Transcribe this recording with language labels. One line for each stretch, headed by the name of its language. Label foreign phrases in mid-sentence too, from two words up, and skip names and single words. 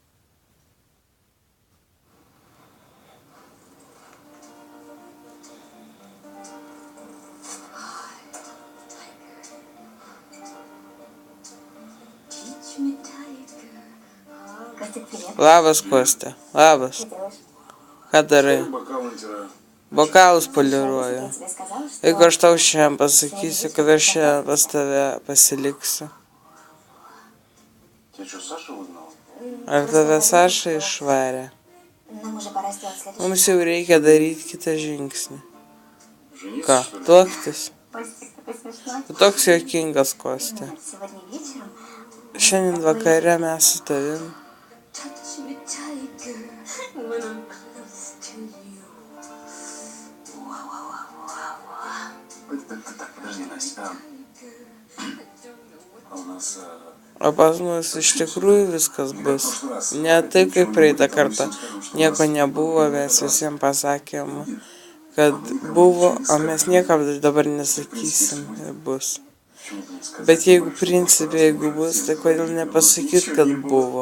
Russian: Костик, привет.
Lithuanian: Labas, Kostė. Labas.
Russian: Что делаешь?
Lithuanian: Ką darai?
Russian: Бокал натираю.
Lithuanian: Bokalus
Russian: Я
Lithuanian: poliruoju.
Russian: тебе сказала, что...
Lithuanian: Jeigu aš tau šiandien pasakysiu, kad aš šiandien pas tave pasiliksiu.
Russian: Тебя что, Саша выгнал?
Lithuanian: Ar tave Saša išvarė?
Russian: Нам уже пора сделать следующий
Lithuanian: Mums jau reikia daryti kitą žingsnį.
Russian: Жениться,
Lithuanian: Ką?
Russian: что ли?
Lithuanian: Tuoktis?
Russian: Костик, такой смешной.
Lithuanian: Tu toks juokingas, Kostė.
Russian: Сегодня вечером...
Lithuanian: Šiandien vakare mes su tavim.
English: Touch me tighter when I'm close to you.
Russian: Так, подожди, Настя. А у нас...
Lithuanian: O pas mus iš tikrųjų viskas bus. Ne taip kaip praeitą kartą. Nieko nebuvo, mes visiems pasakėm, kad buvo, o mes niekam dabar nesakysim, ir bus. Bet jeigu principė, jeigu bus, tai kodėl nepasakyt, kad buvo?